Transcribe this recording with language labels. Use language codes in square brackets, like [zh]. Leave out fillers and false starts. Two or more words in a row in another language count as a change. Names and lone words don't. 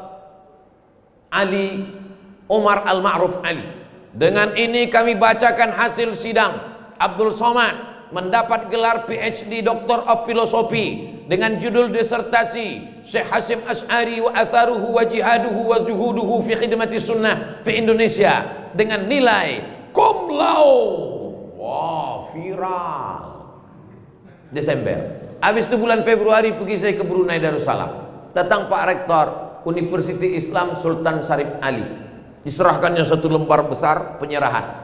[id] Ali Omar Al-Ma'ruf Ali. Dengan ini kami bacakan hasil sidang. Abdul Somad mendapat gelar PhD [en] Doctor of Philosophy [id] dengan judul disertasi Syekh Hasyim Asy'ari wa atharuhu wa jihaduhu wa juhuduhu fi khidmati sunnah fi Indonesia dengan nilai [la] cum laude. [id] Wah, viral. Desember. Habis itu bulan Februari pergi saya ke Brunei Darussalam. Datang Pak Rektor Universitas Islam Sultan Syarif Ali. Diserahkannya satu lembar besar penyerahan.